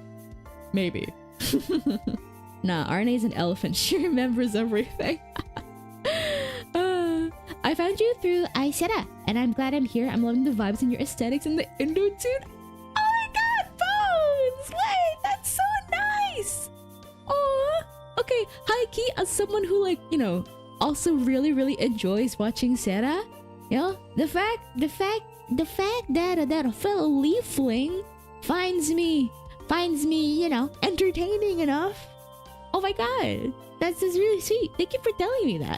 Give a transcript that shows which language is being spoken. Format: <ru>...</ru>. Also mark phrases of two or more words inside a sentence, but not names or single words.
<en>Maybe. Nah, Arané's an elephant. She remembers everything. I found you through Aisera, and I'm glad I'm here. I'm loving the vibes and your aesthetics and the Indo tune. Oh my god, Bones! Wait, that's so nice! Aw! Okay, hi Key, as someone who, like, you know, also really enjoys watching Sarah, you know, the fact that a fellow leafling finds me, you know, entertaining enough. Oh my god, that's just really sweet. Thank you for telling me that.</en>